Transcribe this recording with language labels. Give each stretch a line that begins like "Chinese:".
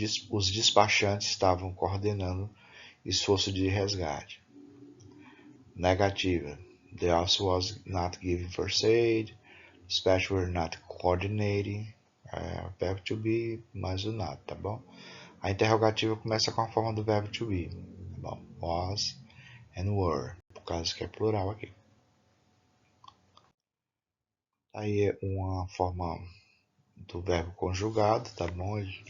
Portuguese: Os despachantes estavam coordenando esforço de resgate. Negativa.
English: The officer was not giving first aid. Dispatchers were not coordinating.
Portuguese: Verbo to be mais o not, tá bom? A interrogativa começa com a forma do verbo to be, tá bom? Was and were, por causa que é plural aqui. Aí é uma forma do verbo conjugado, tá bom?